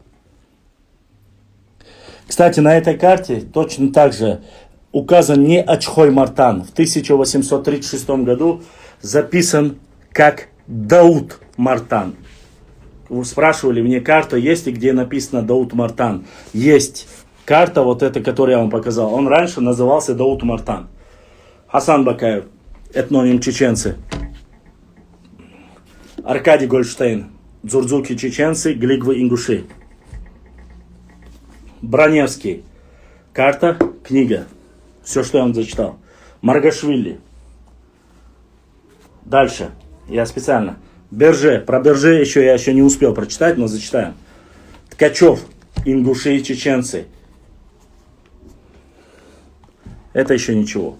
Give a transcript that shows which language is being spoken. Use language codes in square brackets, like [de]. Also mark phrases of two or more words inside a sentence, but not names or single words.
[ru] Кстати, на этой карте точно так же указан не Ачхой Мартан. В 1836 году записан как Дауд Мартан. Вы спрашивали мне карту, есть ли где написано Дауд Мартан. Есть карта, вот эта, которую я вам показал. Он раньше назывался Дауд Мартан. Хасан Бакаев, этноним чеченцы. Аркадий Гольштейн, дзурдзуки чеченцы, глигвы ингуши. Броневский, карта, книга. Все, что я вам зачитал. Маргашвили. Дальше. Я специально. Берже. Про Берже я еще не успел прочитать, но зачитаем. Ткачев. Ингуши и чеченцы. Это еще ничего.